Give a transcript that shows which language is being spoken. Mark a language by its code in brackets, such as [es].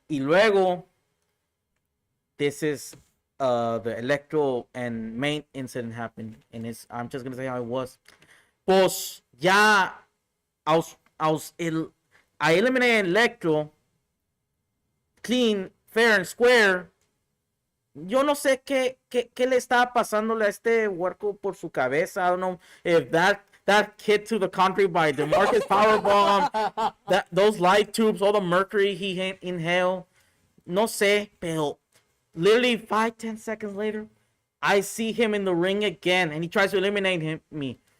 [es] Y luego, [en] this is the Electro and main incident happened, and I'm just gonna say how it was. [es] Pues ya, [en] I eliminated Electro, clean, fair and square. [es] Yo no sé qué le estaba pasándole a este huerco por su cabeza. [en] I don't know if that hit to the country by DeMarcus Powerbomb, those light tubes, all the mercury he inhaled. [es] No sé, pero [en] literally 5-10 seconds later, I see him in the ring again, and he tries to eliminate me.